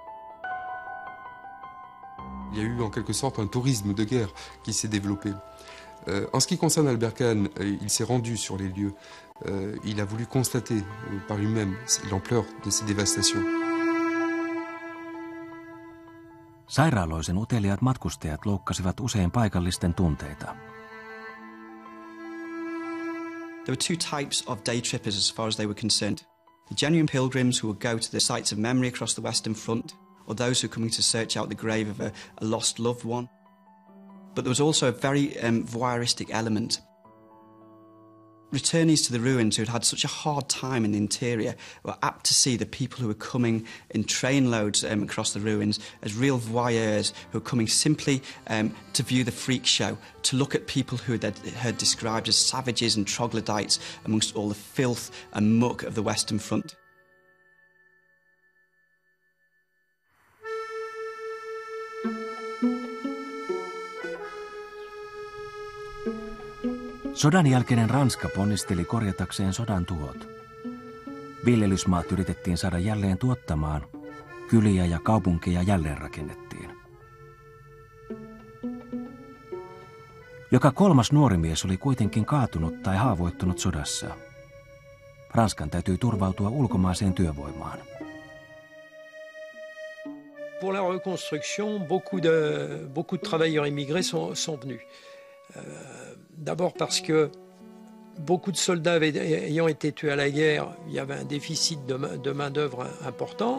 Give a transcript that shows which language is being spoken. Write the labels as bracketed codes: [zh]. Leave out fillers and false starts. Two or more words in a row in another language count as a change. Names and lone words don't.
[fr] Il y a eu en quelque sorte un tourisme de guerre qui s'est développé. En ce qui concerne Albert Kahn, il s'est rendu sur les lieux. Il a voulu constater par lui-même l'ampleur de ces dévastations. [fi] Sairaaloisen uteliaat matkustajat loukkasivat usein paikallisten tunteita. [en] There were two types of day trippers as far as they were concerned. The genuine pilgrims who would go to the sites of memory across the Western Front, or those who were coming to search out the grave of a lost loved one. But there was also a very voyeuristic element. Returnees to the ruins who had had such a hard time in the interior were apt to see the people who were coming in trainloads across the ruins as real voyeurs who were coming simply to view the freak show, to look at people who they heard described as savages and troglodytes amongst all the filth and muck of the Western Front. [fi] Sodan jälkeinen Ranska ponnisteli korjatakseen sodan tuhot. Viljelysmaat yritettiin saada jälleen tuottamaan, kyliä ja kaupunkeja jälleen rakennettiin. Joka kolmas nuori mies oli kuitenkin kaatunut tai haavoittunut sodassa. Ranskan täytyi turvautua ulkomaiseen työvoimaan. [fr] Pour la reconstruction, beaucoup de travailleurs immigrés sont venus. D'abord parce que beaucoup de soldats ayant été tués à la guerre, il y avait un déficit de main-d'œuvre important.